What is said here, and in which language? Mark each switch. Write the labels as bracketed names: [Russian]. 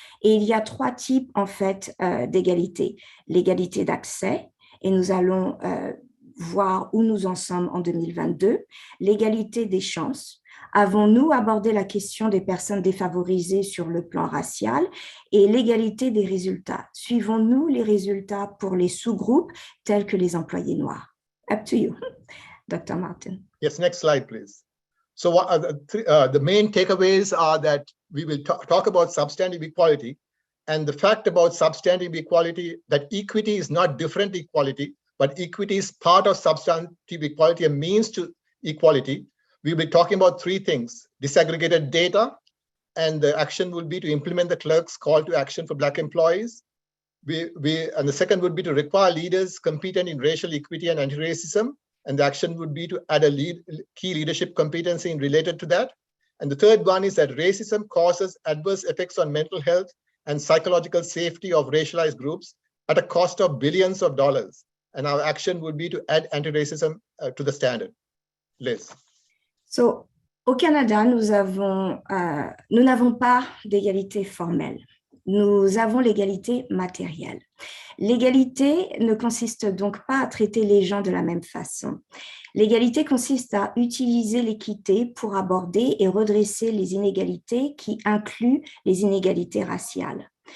[French] Et il y a trois types, en fait, d'égalité. L'égalité d'accès, et nous allons voir où nous en sommes en 2022. L'égalité des chances. Avons-nous abordé la question des personnes défavorisées sur le plan racial et l'égalité des résultats? Suivons-nous les résultats pour les sous-groupes tels que les employés noirs? [English] Up to you, Dr. Martin. Yes, next slide, please. So the main takeaways are that we will talk about substantive equality, and the fact about substantive equality, that equity is not different equality, but equity is part of substantive equality, a means to equality. We'll be talking about three things: disaggregated data, and the action will be to implement the clerk's call to action for Black employees. And the second would be to require leaders competent in racial equity and anti-racism, and the action would be to add a key leadership competency related to that. And the third one is that racism causes adverse effects on mental health and psychological safety of racialized groups at a cost of billions of dollars. And our action would be to add anti-racism to the standard. Liz. [French] So, au Canada, nous n'avons pas d'égalité formelle. Nous avons l'égalité matérielle. L'égalité ne consiste donc pas à traiter les gens de la même façon. L'égalité consiste à utiliser l'équité pour aborder et redresser les inégalités qui incluent les inégalités raciales.